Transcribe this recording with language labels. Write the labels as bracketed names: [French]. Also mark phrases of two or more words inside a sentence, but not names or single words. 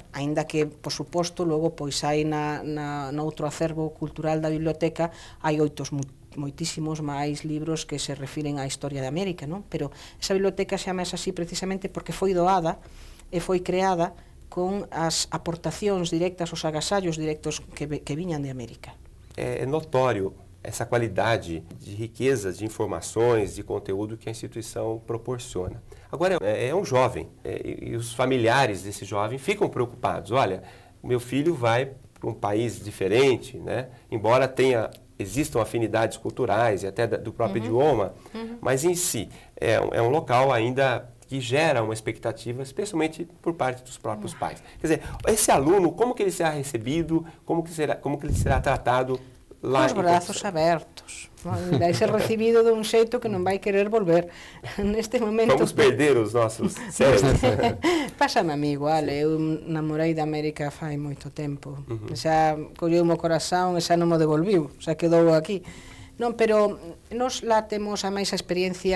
[Galician] Aínda que, por suposto, logo pois hai no outro acervo cultural da biblioteca hai moitísimos máis libros que se refiren á historia de América, non? Pero esa biblioteca se chama así precisamente porque foi doada e foi creada con as aportacións directas, os agasallos directos que viñan de América. [Portuguese] É notório essa qualidade de riqueza de informações, de conteúdo que a instituição proporciona. Agora, é um jovem, e os familiares desse jovem ficam preocupados. Olha, meu filho vai para um país diferente, né? Embora existam afinidades culturais e até do próprio idioma, mas em si é um local ainda que gera uma expectativa, especialmente por parte dos próprios pais. Quer dizer, esse aluno, como que ele será recebido, como que ele será tratado lá? Os braços abertos. [Galician] Vai ser recibido de un xeito que non vai querer volver. Neste momento... [Portuguese] Vamos perder os nossos cérebros. [Spanish] Pásame a mí igual, [Galician] eu namorei da América fai moito tempo. Xa colleu o meu corazón e xa non mo devolviu, xa quedou aquí. Non, pero nos lá temos a máis a experiencia.